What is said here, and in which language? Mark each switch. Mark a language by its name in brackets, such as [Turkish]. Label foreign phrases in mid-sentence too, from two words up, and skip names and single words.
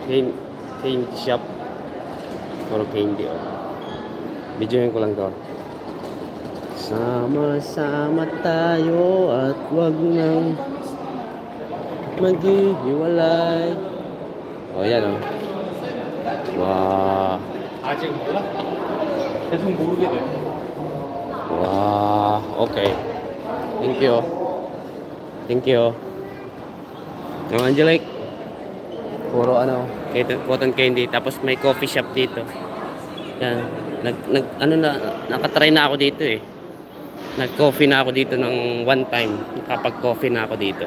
[Filipino] Candy shop. Puro candy oh. Bidyohan ko lang to. Sama-sama tayo at wag nang maghihiwalay. Oh, yan oh. Wow. [Korean] 아직 몰라? 계속 모르게 돼. [English] Wow. Okay. Thank you. [Filipino] Yung Angelic. Puro ano, [English] cotton candy. [Filipino] Tapos may [English] coffee shop [Filipino] dito. Yan. Nakatry na ako dito eh. Nag-coffee na ako dito ng [English] one time. [Filipino] Nakapag-coffee na ako dito.